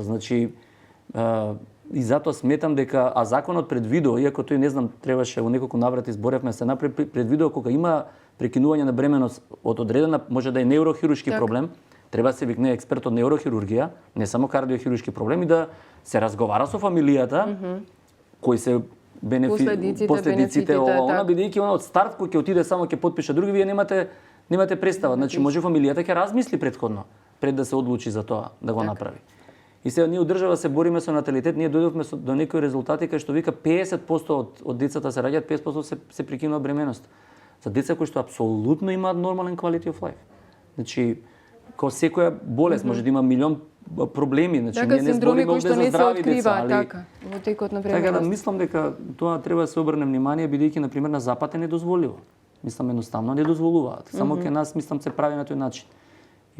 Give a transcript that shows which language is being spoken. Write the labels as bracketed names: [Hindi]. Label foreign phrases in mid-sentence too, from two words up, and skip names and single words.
[Macedonian] Значи и затоа сметам дека законот предвидува, иако тој не знам требаше во неколку наврати зборевме се направи, предвидува кога има прекинување на бременост од одредена, може да е неурохируршки проблем, треба се викне експерт од неурохирургија, не само кардиохируршки проблеми, да се разговара со фамилијата, кои се последиците ова, бидејќи она од старт кој ќе отиде само ќе потпише други, вие немате представа. Значи може фамилијата ќе размисли претходно пред да се одлучи за тоа да го направи. И сега ние од држава се бориме со наталитет, ние дојдовме до некои резултати кај што вика 50% од децата се раѓаат, 50% се прекинува бременост. За деца кои што апсолутно имаат нормален [English] quality of life. [Macedonian] Значи, како секоја болест може да има милион проблеми, значи ние не збориме овде за здрави деца, али во текот на време. Така да мислам дека тоа треба да се обрне внимание, бидејќи на пример на запад е недозволиво. Мислам едноставно не дозволуваат. Само кај нас мислам се прави на тој начин.